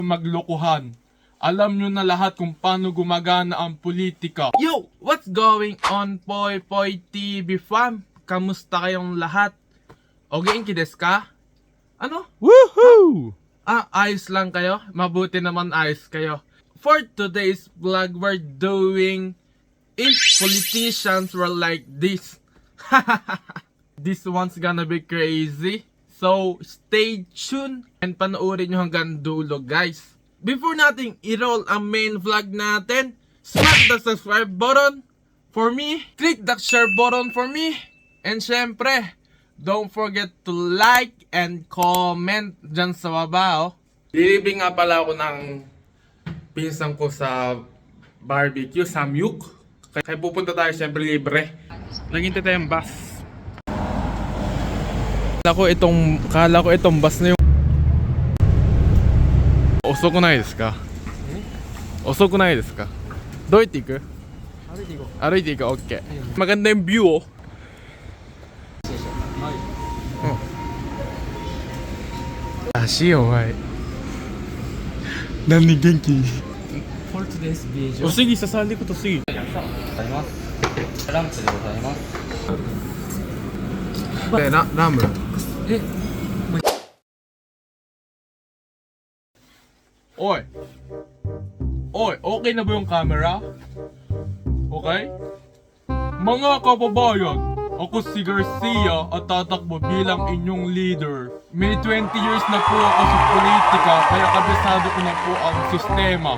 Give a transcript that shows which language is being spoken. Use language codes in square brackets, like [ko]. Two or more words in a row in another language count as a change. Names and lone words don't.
[tl] maglokohan. Alam nyo na lahat kung paano gumagana ang politika. [en] Yo! What's going on, Poy Poy TV fam? [tl] Kamusta kayong lahat? [ja] お元気ですか? Ano? Woohoo! [tl] Ayos lang kayo? Mabuti naman ayos kayo. [en] For today's vlog, we're doing if politicians were like this. This one's gonna be crazy. So, stay tuned and [tl] panoorin nyo hanggang dulo, guys. Before nating i-roll ang [en] main vlog [tl] natin, [en] smack the subscribe button for me, click the share button for me, and syempre, don't forget to like and comment [tl] dyan sa baba, oh. Lilibre nga pala ako ng pinsan ko sa barbecue, Samyuk. Kaya pupunta tayo, syempre libre. Naghintay tayong bus. Kala ko itong bus na yung... [ja] 遅くないですか？遅くないですか? どいていく？歩いていく? Okay. [tl] Maganda yung view, [ja] oh. 足、お前. 何元気? [en] For today's video, [tl] O sige, sasali ko to, sige. [ja] ランチでございます。ラム。Oy! [tl] Oy, okay na ba yung camera? Okay? Mga kababayan, ako si Garcia at tatakbo bilang inyong leader. May 20 years na po ako sa politika kaya kabisado ko na po ang sistema.